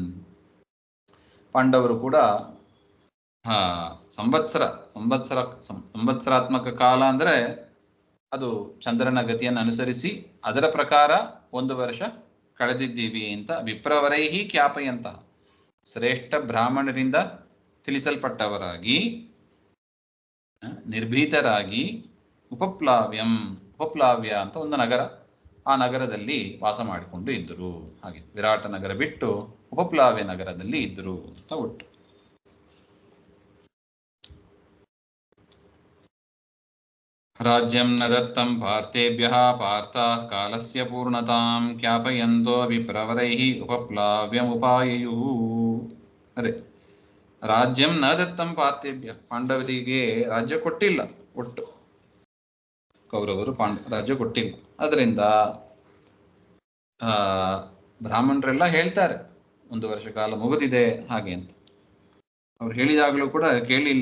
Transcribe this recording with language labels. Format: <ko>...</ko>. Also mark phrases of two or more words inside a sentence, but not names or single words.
<kn>ಪಾಂಡವರು ಕೂಡ ಸಂವತ್ಸರಾತ್ಮಕ ಕಾಲ ಅಂದ್ರೆ ಅದು ಚಂದ್ರನ ಗತಿಯನ್ನು ಅನುಸರಿಸಿ ಅದರ ಪ್ರಕಾರ 1 ವರ್ಷ ಕಳೆದಿದ್ದೀವಿ ಅಂತ</kn> <sa>ವಿಪ್ರವರೈಹಿ ಖ್ಯಾಪಯಂತಹ,</sa> <kn>ಶ್ರೇಷ್ಠ ಬ್ರಾಹ್ಮಣರಿಂದ ತಿಳಿಸಲ್ಪಟ್ಟವರಾಗಿ ನಿರ್ಭೀತರಾಗಿ ಉಪಪ್ಲಾವ್ಯ ಅಂತ ಒಂದು ನಗರ, ಆ ನಗರದಲ್ಲಿ ವಾಸ ಮಾಡಿಕೊಂಡು ಇದ್ದರು. ಹಾಗೆ ವಿರಾಟ ನಗರ ಬಿಟ್ಟು ಉಪಪ್ಲಾವ್ಯ ನಗರದಲ್ಲಿ ಇದ್ದರು ಅಂತ ಒಟ್ಟು.</kn> <sa>ರಾಜ್ಯಂ ನ ದತ್ತಂ ಪಾರ್ಥೇಭ್ಯಃ ಪಾರ್ಥಾಃ ಕಾಲಸ್ಯ ಪೂರ್ಣತಾಂ ಖ್ಯಾಪಯಂತೋ ವಿಪ್ರವರೈಃ ಉಪಪ್ಲಾವ್ಯಮುಪಾಯಯುಃ.</sa> <kn>ಅದೇ,</kn> <sa>ರಾಜ್ಯಂ ನ ದತ್ತಂ ಪಾರ್ಥೇಭ್ಯ,</sa> <kn>ಪಾಂಡವರಿಗೆ ರಾಜ್ಯ ಕೊಟ್ಟಿಲ್ಲ, ಒಟ್ಟು ಕೌರವರು ರಾಜ್ಯ ಕೊಟ್ಟಿಲ್ಲ. ಅದರಿಂದ ಬ್ರಾಹ್ಮಣರೆಲ್ಲ ಹೇಳ್ತಾರೆ 1 ವರ್ಷ ಕಾಲ ಮುಗಿದಿದೆ ಹಾಗೆ ಅಂತ. ಅವ್ರು ಹೇಳಿದಾಗಲೂ ಕೂಡ ಕೇಳಿಲ್ಲ.</kn>